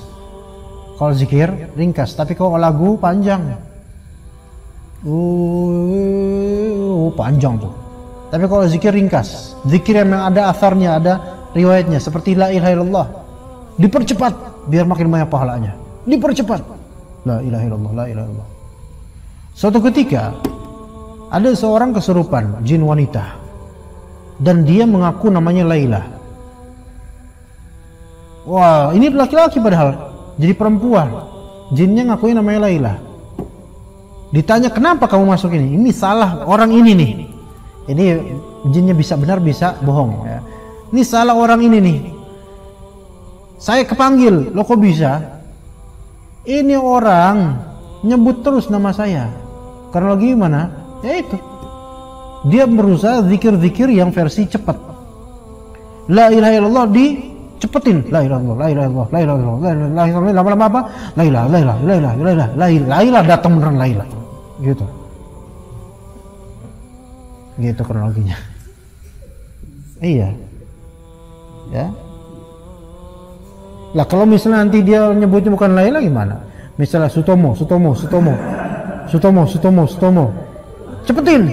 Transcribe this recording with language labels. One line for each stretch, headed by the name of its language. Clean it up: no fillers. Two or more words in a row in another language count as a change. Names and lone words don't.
Indonesian: Kalau zikir ringkas, tapi kalau lagu panjang. Panjang tuh. Tapi kalau zikir ringkas, zikir yang ada atharnya, ada riwayatnya, seperti
Arabic: لا إله إلا الله,
Indonesian: dipercepat biar makin banyak pahalanya. Dipercepat.
Arabic: لا إله إلا الله، لا إله إلا الله.
Indonesian: Suatu ketika ada seorang kesurupan jin wanita dan dia mengaku namanya Laila. Wah, ini laki-laki padahal jadi perempuan. Jinnya ngakuin namanya Laila. Ditanya, kenapa kamu masuk ini? Ini salah orang ini nih. Ini jinnya bisa benar bisa bohong ya. Ini salah orang ini nih. Saya kepanggil, loh kok bisa? Ini orang nyebut terus nama saya. Karena lagi gimana? Ya itu. Dia berusaha zikir-zikir yang versi cepat.
Arabic: لا إله إلا الله
Indonesian: dicepetin.
Arabic: لا إله إلا الله، لا إله إلا الله، لا إله إلا الله، لا إله إلا الله.
Indonesian: Lama-lama apa?
Arabic: لا إله، لا إله، لا إله، لا إله، لا إله,
Indonesian: datang beneran
Arabic: لا إله.
Indonesian: Gitu. Gitu kronologinya. Iya. Ya. Lah kalau misalnya nanti dia nyebutnya bukan
Arabic: لا إله
Indonesian: gimana? Misalnya Sutomo. Cepetin.